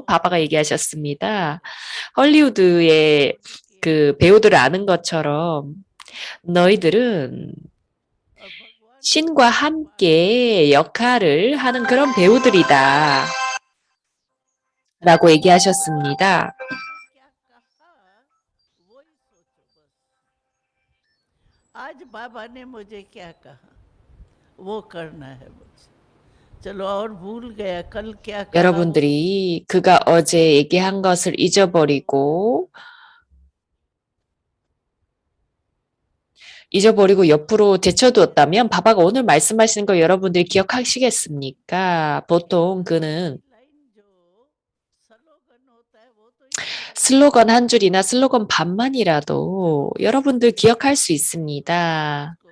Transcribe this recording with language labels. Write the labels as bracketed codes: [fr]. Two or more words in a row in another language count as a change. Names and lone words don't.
[ko] 바바가 얘기하셨습니다. 헐리우드의 그 배우들을 아는 것처럼 너희들은 신과 함께 역할을 하는 그런 배우들이다. 라고 얘기하셨습니다. [hi] आज बाबा ने मुझे क्या कहा वो करना है मुझे चलो और भूल गया कल क्या कहा [ko] 여러분들이 그가 어제 얘기한 것을 잊어버리고 옆으로 제쳐두었다면 바바가 오늘 말씀하시는 거 여러분들이 기억하시겠습니까? 보통 그는 슬로건 한 줄이나 슬로건 반만이라도 여러분들 기억할 수 있습니다.